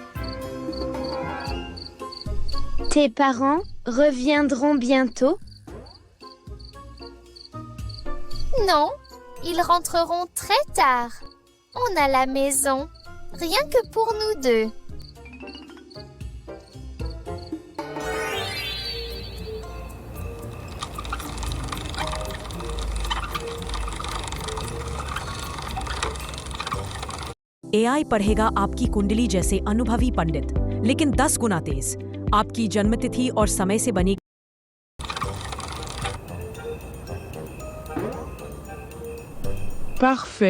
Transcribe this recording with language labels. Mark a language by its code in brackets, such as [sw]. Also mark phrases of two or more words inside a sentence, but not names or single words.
[fr] Tes parents reviendront bientôt? Non, ils rentreront très tard. On a la maison, rien que pour nous deux. [hi] एआई पढ़ेगा आपकी कुंडली जैसे अनुभवी पंडित, लेकिन 10 गुना तेज। आपकी जन्मतिथि और समय से बनी [fr] Parfait.